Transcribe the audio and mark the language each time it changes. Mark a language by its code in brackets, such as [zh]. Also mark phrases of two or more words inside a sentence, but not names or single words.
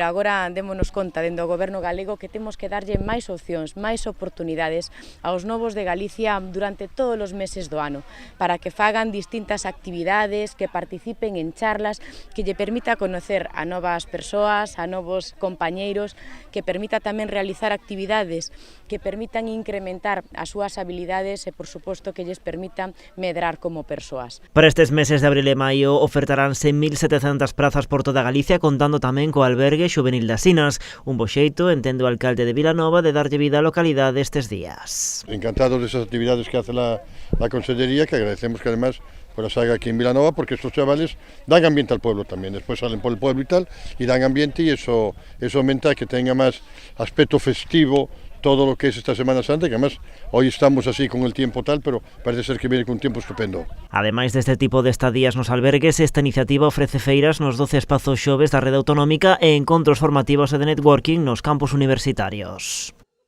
[gl] agora démonos conta dentro do Goberno galego que temos que darlle máis opcións, máis oportunidades aos novos de Galicia durante todos os meses do ano, para que fagan distintas actividades, que participen en charlas, que lle permita conocer a novas persoas, a novos compañeiros, que permita tamén realizar actividades que permitan incrementar as súas habilidades e, por suposto, que lles permitan medrar como persoas. Para estes meses de abril e maio ofertaránse 1.700 prazas por toda Galicia, contando tamén co albergue xuvenil das Sinas. Un bo xeito, entende o alcalde de Vilanova, de darlle vida á localidade estes días. [es] Encantados desas actividades que hace la Consellería, que agradecemos que además pues haga aquí en Vilanova, porque estos chavales dan ambiente al pueblo también, después salen por el pueblo y tal, y dan ambiente y eso aumenta que tenga más aspecto festivo todo lo que es esta Semana Santa, que además hoy estamos así con el tiempo tal, pero parece ser que viene con un tiempo estupendo. [gl] Ademais deste tipo de estadías nos albergues, esta iniciativa ofrece feiras nos 12 espazos xoves da rede autonómica e encontros formativos e de networking nos campos universitarios.